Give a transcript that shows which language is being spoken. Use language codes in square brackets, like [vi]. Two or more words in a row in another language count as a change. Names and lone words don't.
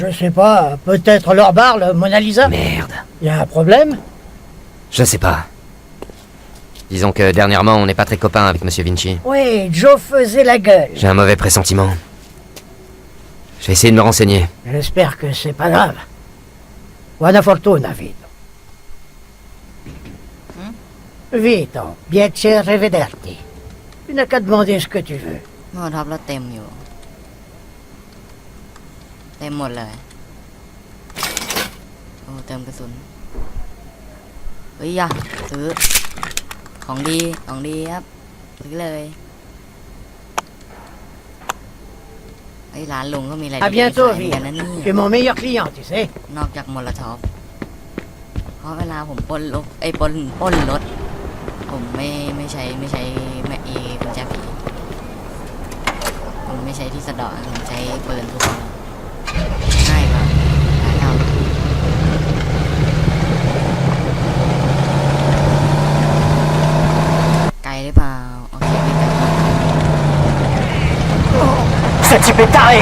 [fr] Je sais pas, peut-être leur bar, le Mona Lisa. Merde. Y a un problème? Je sais pas. Disons que dernièrement, on n'est pas très copains avec Monsieur Vinci. Oui, Joe faisait la gueule. J'ai un mauvais pressentiment. Je vais essayer de me renseigner. J'espère que c'est pas grave. [it] Buona fortuna, Vito. Vito, piacere rivederti. [fr] Tu n'as qu'à demander ce que tu veux. [th] โมท็อปเราเต็มอยู่ เต็มหมดเลย โอ้เติมกระสุน เฮ้ยอย่าซื้อ ของดี ของดีครับ ซื้อเลยไอ้ร้านลุงก็มีอะไร [fr] À [th] ดีๆ [fr] bientôt, [th] ขายเหมือนกัน [fr] Vito. [th] นะนี่ [fr] Tu es mon meilleur client, tu sais. [th] นอกจากมลท็อปเพราะเวลาผมปล้นรถปล้นรถ ผมไม่ใช้แม่กุญแจผีผมไม่ใช้ที่สะเดาะผมใช้ปืนทุกคนง่ายกว่าการเอาไกลหรือเปล่าโอเคไม่ไกล [fr] Ce type est taré.